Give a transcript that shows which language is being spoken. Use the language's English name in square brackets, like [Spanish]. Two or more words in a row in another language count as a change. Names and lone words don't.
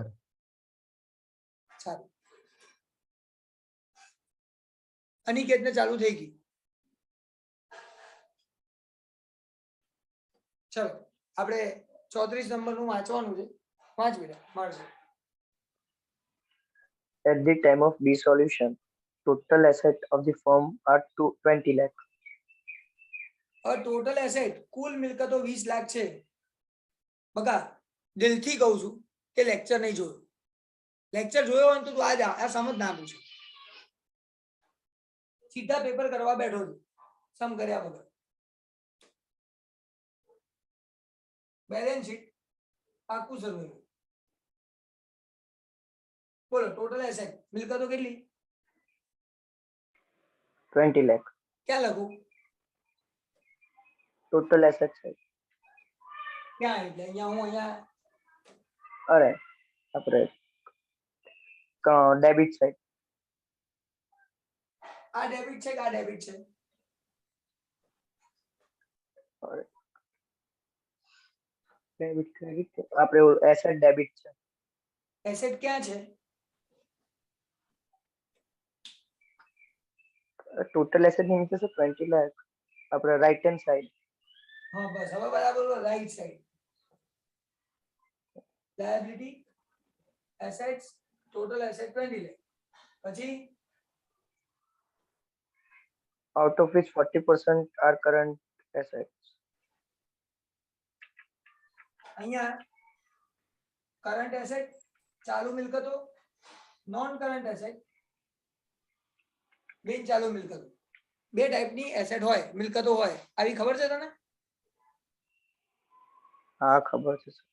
[Gujarati] સારું, અનિકેતને ચાલુ થઈ ગઈ. ચલો આપણે 34 નંબરનું વાંચવાનું છે. વાંચ બેટા, મારજો. [English] At the time of dissolution, total asset of the firm are 20 lakh. total asset [Gujarati] કુલ મિલકતો 20 લાખ છે. બકા દિલથી કહું છું કે લેક્ચર નહીં જોયો. લેક્ચર જોયો હોય તો તું આ સમજ ના પૂછે, સીધા પેપર કરવા બેઠો છું સમ કર્યા વગર. [English] balance sheet [Gujarati] આખું સર્વે. બોલો [English] total asset [Gujarati] મિલકતો કેટલી? 20 lakh. ક્યાં લખું? [English] Total asset side. [Gujarati] ક્યાં? એટલે અહીંયા હું અહીંયા અરે આપણે [English] debit side. [Gujarati] આ ડેબિટ છે કે આ ડેબિટ છે? [English] debit credit [Gujarati] આપણે [English] asset debit [Gujarati] છે. એસેટ ક્યાં છે? [English] total asset [Gujarati] ની નીચે છે 20 લાખ. આપણે [English] right hand side. [Gujarati] હા બસ હવે બરાબર, [English] right side. liability assets total asset [Gujarati] 20 લાખ. પછી [English] out of which 40% are current assets. [Gujarati] અહીંયા [English] current asset [Gujarati] ચાલુ મિલકતો, [English] non current asset [Gujarati] બિન ચાલુ મિલકતો. બે ટાઈપની એસેટ હોય, મિલકતો હોય. આવી ખબર છે તને? હા ખબર છે સર.